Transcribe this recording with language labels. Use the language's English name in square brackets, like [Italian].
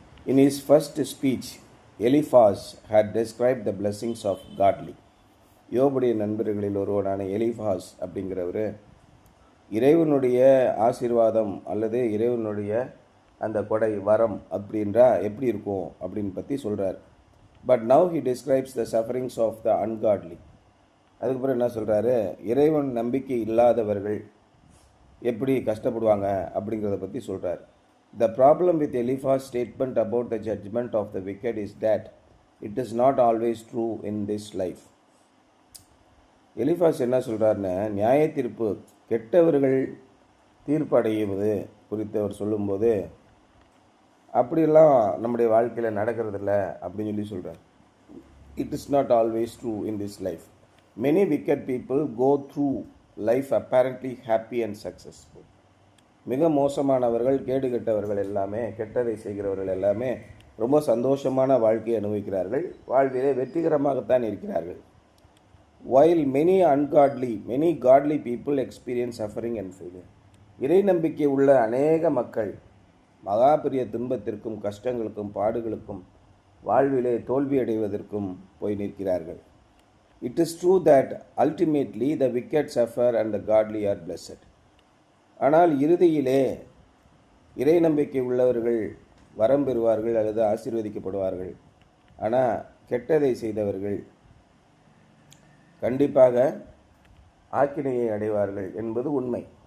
[English] In his first speech Eliphaz had described the blessings of godly. [Tamil] யோபுடைய நண்பர்களில் ஒருவனான எலிஃபாஸ் அப்படிங்கிறவர் இறைவனுடைய ஆசீர்வாதம் அல்லது இறைவனுடைய அந்த கொடை வரம் அப்படின்றா எப்படி இருக்கும் அப்படின்னு பற்றி சொல்கிறார். [English] But now he describes the sufferings of the ungodly. [Tamil] அதுக்கப்புறம் என்ன சொல்கிறாரு? இறைவன் நம்பிக்கை இல்லாதவர்கள் எப்படி கஷ்டப்படுவாங்க அப்படிங்கிறத பற்றி சொல்கிறார். [English] The problem with Eliphaz's statement about the judgment of the wicked is that it is not always true in this life. [Tamil] எலிஃபாஸ் என்ன சொல்கிறாருன்னு, நியாய தீர்ப்பு கெட்டவர்கள் தீர்ப்படைவது குறித்து அவர் சொல்லும்போது அப்படியெல்லாம் நம்முடைய வாழ்க்கையில் நடக்கிறதில்ல அப்படின்னு சொல்கிறார். [English] It is not always true in this life. Many wicked people go through life apparently happy and successful. [Tamil] மிக மோசமானவர்கள், கேடு கெட்டவர்கள் எல்லாமே, கெட்டதை செய்கிறவர்கள் எல்லாமே ரொம்ப சந்தோஷமான வாழ்க்கையை அனுபவிக்கிறார்கள், வாழ்விலே வெற்றிகரமாகத்தான் இருக்கிறார்கள். [English] while many godly people experience suffering and failure. [Tamil] இறை நம்பிக்கை உள்ள அநேக மக்கள் மகா பெரிய துன்பத்திற்கும் கஷ்டங்களுக்கும் பாடுகளுக்கும் வாழ்விலே தோல்வியடைவதற்கும் போய் நிற்கிறார்கள். [English] It is true that ultimately the wicked suffer and the godly are blessed. [Tamil] ஆனால் இறுதியிலே இறை நம்பிக்கை உள்ளவர்கள் வரம் பெறுவார்கள் அல்லது ஆசீர்வதிக்கப்படுவார்கள். ஆனால் கெட்டதை செய்தவர்கள் கண்டிப்பாக ஆக்கினையை அடைவார்கள் என்பது உண்மை.